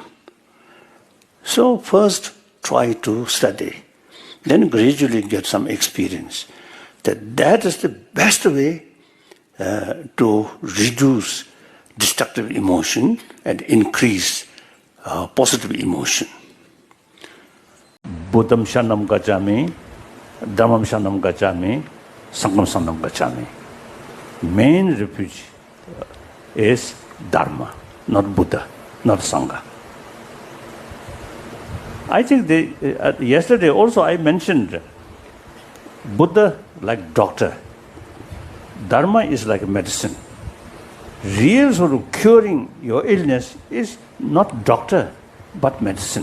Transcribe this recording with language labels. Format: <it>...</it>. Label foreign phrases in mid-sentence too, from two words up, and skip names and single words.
<en>So first try to study, then gradually get some experience. That is the best way to reduce destructive emotion and increase positive emotion.</en> <pi>Buddham Shanam Gacchami, Dhammam Shanam Gacchami, Sangham Shanam Gacchami.</pi> <en>Main refuge is Dharma, not Buddha, not Sangha. I think yesterday also I mentioned Buddha like doctor. Dharma is like medicine. Real sort of curing your illness is not doctor, but medicine.</en>